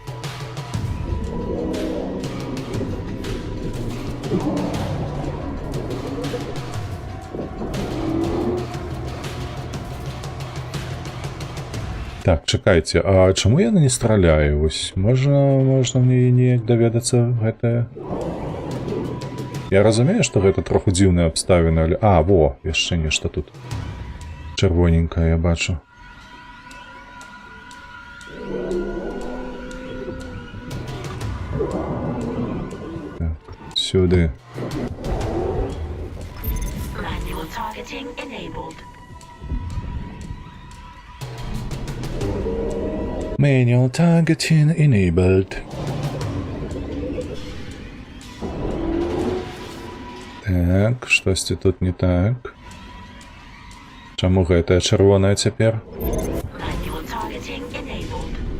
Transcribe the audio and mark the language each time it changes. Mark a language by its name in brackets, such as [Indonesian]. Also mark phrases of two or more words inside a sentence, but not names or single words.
[Ukrainian] Так, чекайте, а чому я не страляю? [Belarusian] Ось, можна мне неяк даведацца гэтае? Я разумею, што гэта троху дзіўная абставіна, але... А, во, яшчэ нешта тут. Чырвоненькае, я бачу. Так, сюды. [English] Manual targeting enabled. Manual targeting enabled. [Belarusian] Так, штосьці тут не так. Чаму гэтая чырвоная цяпер? [English] Manual targeting enabled.